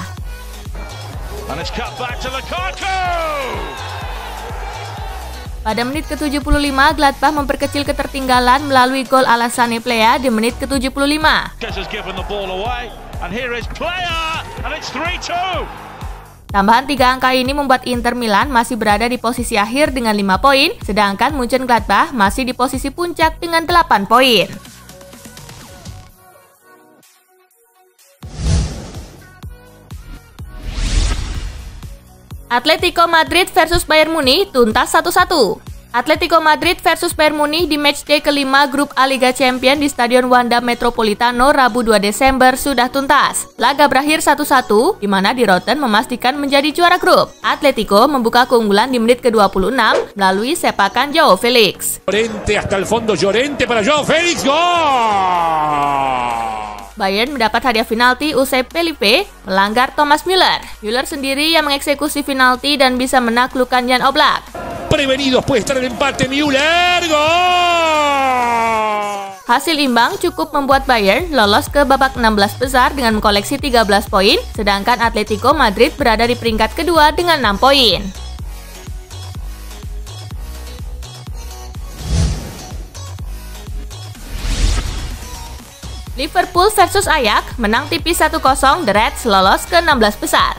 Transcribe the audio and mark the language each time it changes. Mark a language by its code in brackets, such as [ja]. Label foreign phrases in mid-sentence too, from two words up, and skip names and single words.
[id] Pada menit ke-75, Gladbach memperkecil ketertinggalan melalui gol Alassane Plea di menit ke-75. Tambahan 3 angka ini membuat Inter Milan masih berada di posisi akhir dengan 5 poin, sedangkan Mönchengladbach masih di posisi puncak dengan 8 poin. Atletico Madrid versus Bayern Munich tuntas 1-1. Atletico Madrid versus Bayern Munich di matchday kelima grup A Liga Champions di Stadion Wanda Metropolitano Rabu 2 Desember sudah tuntas. Laga berakhir 1-1, di mana di Roten memastikan menjadi juara grup. Atletico membuka keunggulan di menit ke-26 melalui sepakan Joao Felix. [es] Llorente hasta el fondo, Llorente para Joao Felix, gol! [id] Bayern mendapat hadiah penalti usai Felipe melanggar Thomas Müller. Müller sendiri yang mengeksekusi penalti dan bisa menaklukkan Jan Oblak. [es] Prevenidos puede estar el empate, Müller, gol! [id] Hasil imbang cukup membuat Bayern lolos ke babak 16 besar dengan mengkoleksi 13 poin, sedangkan Atletico Madrid berada di peringkat kedua dengan 6 poin. Liverpool versus Ajax menang tipis 1-0, The Reds lolos ke 16 besar.